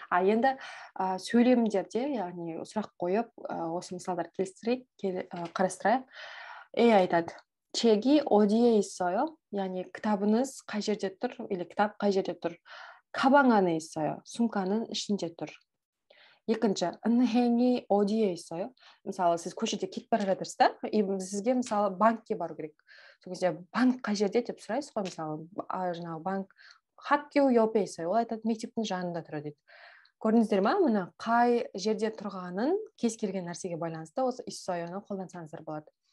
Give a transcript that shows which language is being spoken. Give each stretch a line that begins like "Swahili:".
Kazakh: енді сөйлемдерде, яғни сұрақ қойып, осы мысалдар қарастырайық.
Korean: айтады. 책이 어디에 있어요?
Kazakh: яғни кітабыңыз қай жерде тұр? или кітап қай жерде тұр?
Korean: 가방 안에 있어요.
Kazakh: сумканың ішінде тұр.
Korean: екінші, 은행이 어디에 있어요?
Kazakh: мысалы, сіз көшеде кетіп бара жатырсыз да, и сізге мысалы банкке бару керек. Сол кезде банк қай жерде деп сұрайсыз ғой, мысалы, жаңағы банк
Korean: 학교 옆에 있어요.
Kazakh: Ол айтады, мектептің жанында тұрады дейді. Көрдіңіздер ма? Міне қай жерде тұрғанын кез келген нәрсеге байланысты осы 있어요ны қолдансаңыздар болады.